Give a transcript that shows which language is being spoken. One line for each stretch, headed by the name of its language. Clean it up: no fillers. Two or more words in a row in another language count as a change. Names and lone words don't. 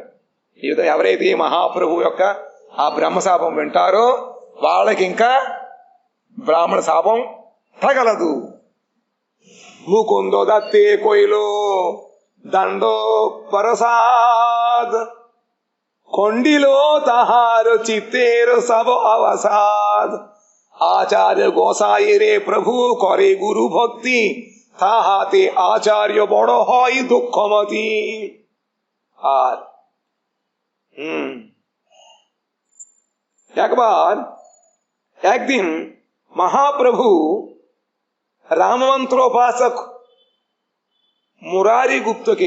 Telugu: ఈ విధంగా ఎవరైతే ఈ మహాప్రభు యొక్క ఆ బ్రహ్మశాపం వింటారో వాళ్ళకి ఇంకా బ్రాహ్మణ శాపం తగలదు.
Bangla: মুকুন্দো দত্তে কৈলো দণ্ড প্রসাদ খণ্ডিলো তাহার চিত্তের সব অবসাদ। আচার্য গোসাই রে প্রভু করে গুরু ভক্তি তাহাতে আচার্য বড় হয় দুঃখমতি। আর একবার একদিন মহাপ্রভু রামমন্ত্রোপাসক মুরারি গুপ্তকে